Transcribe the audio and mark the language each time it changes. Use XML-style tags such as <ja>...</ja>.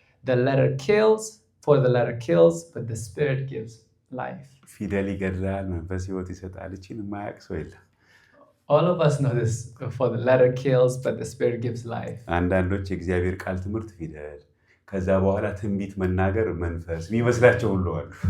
<en>The letter kills, for the letter kills, but the Spirit gives life.</en> <am>ፊደል ይገድላል መንፈስ ሕይወት ይሰጣል። እቺን የማያውቅ ሰው የለም።</am> <en>All of us know this. For the letter kills, but the Spirit gives life.</en> <am>አንዳንዶች የእግዚአብሔር ቃል ትምህርት ፊደል ከዛ በኋላ ትንቢት መናገር መንፈስ የሚመስላቸው ሁሉ አሉ።</am>